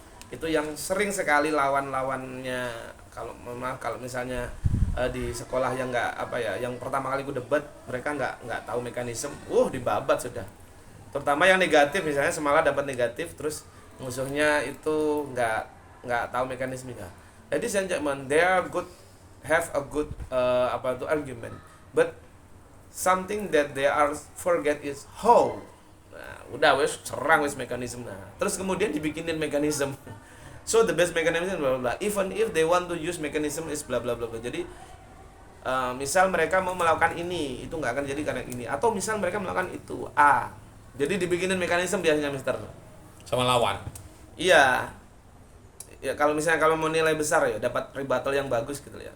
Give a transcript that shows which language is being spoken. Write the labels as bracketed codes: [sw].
[id] Itu yang sering sekali lawan-lawannya. Kalau misalnya di sekolah yang yang pertama kali gue debat, mereka nggak tahu mekanisme, dibabat sudah. Terutama yang negatif, misalnya semalam dapat negatif, terus musuhnya itu nggak tahu mekanismenya. Jadi [en] gentlemen, they are have a good argument, but something that they are forget is how. [id] Nah, udah serang mekanisme. Nah, terus kemudian dibikinin mekanisme. [en] So the best mechanism bla bla bla. Even if they want to use mechanism is bla bla bla bla. [id] Jadi misal mereka mau melakukan ini, itu nggak akan jadi karena ini. Atau misal mereka melakukan itu A. Jadi dibikinin mekanisme biasanya, Mister. Sama lawan. Iya. ya kalau misalnya kalau mau nilai besar ya dapat rebuttal yang bagus gitu ya.